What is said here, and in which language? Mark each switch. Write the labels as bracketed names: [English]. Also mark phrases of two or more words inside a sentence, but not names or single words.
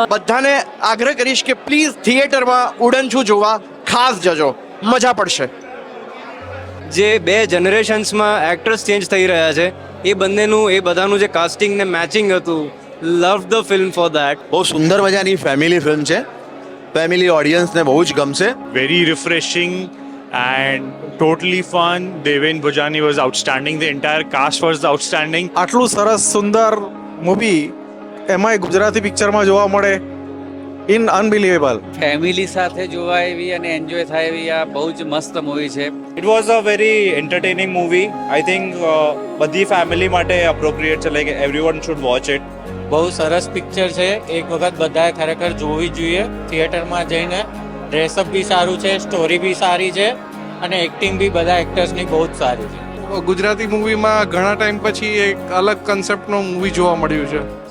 [Gujarati] બધાને આગ્રહ કરીશ કે પ્લીઝ થિયેટરમાં ઉડન છું જોવા ખાસ જજો, મજા પડશે. જે બે [English] generations actors change [Gujarati] થઈ રહ્યા છે એ બધાનું જે કાસ્ટિંગ ને મેચિંગ હતું, [English] love the film for that. [Gujarati] બહુ સુંદર મજાની [English] family film [Gujarati] છે. [English] family audience [Gujarati] બહુ જ ગમશે. [English] Very refreshing and totally fun. Deven Bhojani was outstanding. The entire cast was outstanding. [Gujarati] આટલું સરસ સુંદર મૂવી એમાંય ગુજરાતી પિક્ચરમાં જોવા મળે, [English] in unbelievable. [Gujarati] ફેમિલી સાથે જોવા એવી અને એન્જોય થાય એવી આ બહુ જ મસ્ત મૂવી છે. [English] It was a very entertaining movie. I think [Gujarati] બધી ફેમિલી માટે appropriate છે. [English] Like everyone should watch it. [Gujarati] બહુ સરસ પિક્ચર છે. એક વખત બધાએ ખરેખર જોવી જોઈએ થિયેટરમાં જઈને. ડ્રેસઅપ બી સારું છે, સ્ટોરી બી સારી છે અને એક્ટિંગ બી બધા એક્ટર્સની બહુ જ સારી છે. ગુજરાતી મૂવીમાં ઘણા ટાઈમ પછી એક અલગ કન્સેપ્ટનું મૂવી જોવા મળ્યું છે.